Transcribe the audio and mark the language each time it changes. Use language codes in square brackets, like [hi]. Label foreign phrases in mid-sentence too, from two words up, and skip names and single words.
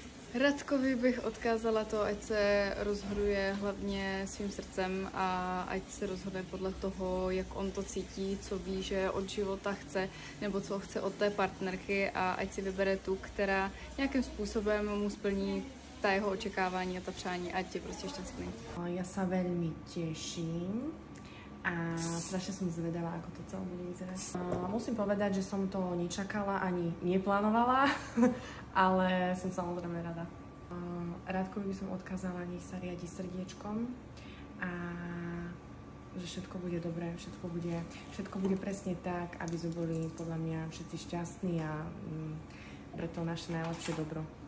[cs] Radkovi bych odkázala to, ať se rozhoduje hlavně svým srdcem a ať se rozhodne podle toho, jak on to cítí, co ví, že od života chce, nebo co chce od té partnerky a ať si vybere tu, která nějakým způsobem mu splní ta jeho očekávání a ta přání, ať je prostě šťastný. [sk] Ja sa veľmi teším a strašne som zvedavá, ako to celé bude vyzerať. Musím povedať, že som to nečakala ani neplánovala, ale som samozrejme rada. Radkovi by som odkázala, nech sa riadi srdiečkom a že všetko bude dobré, všetko bude presne tak, aby sme boli podľa mňa všetci šťastní a pre to naše najlepšie dobro.